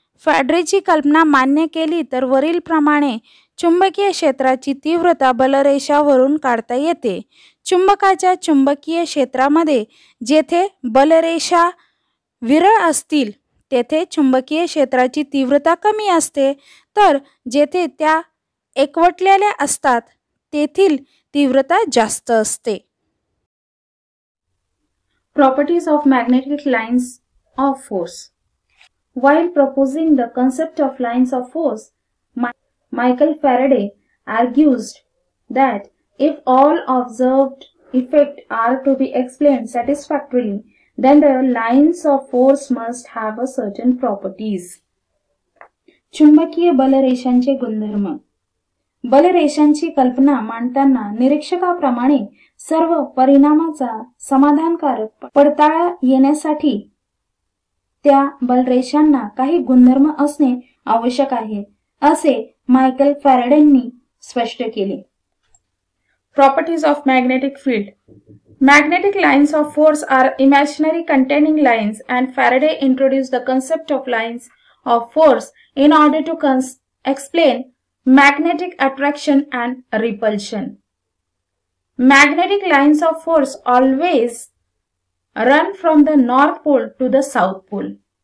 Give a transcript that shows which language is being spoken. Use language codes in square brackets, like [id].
[mr] फॅरेडेची कल्पना मान्य केली तर वरील प्रमाणे चुंबकीय क्षेत्राची तीव्रता बलरेषावरून काढता येते. चुंबकाच्या चुंबकीय क्षेत्रामध्ये जेथे बलरेषा विरळ असतील तेथे चुंबकीय क्षेत्राची तीव्रता कमी असते, तर जेथे त्या एकवटलेल्या असतात तेथील तीव्रता जास्त असते. [en] Properties of magnetic lines of force. While proposing the concept of lines of force, Michael Faraday argues that if all observed effects are to be explained satisfactorily, then the lines of force must have a certain properties. [mr] चुंबकीय बलरेषांचे गुणधर्म. बलरेषांची कल्पना मांडताना निरीक्षकाप्रमाणे सर्व परिणामाचा समाधानकारक पडताळा येण्यासाठी त्या बलरेषांना काही गुणधर्म असणे आवश्यक आहे, असे मायकल फॅराडेंनी स्पष्ट केले. [en] Properties of magnetic field. Magnetic lines of force are imaginary containing lines, and Faraday introduced the concept of lines of force in order to explain magnetic attraction and repulsion. Magnetic lines of force always run from the North Pole to the South Pole.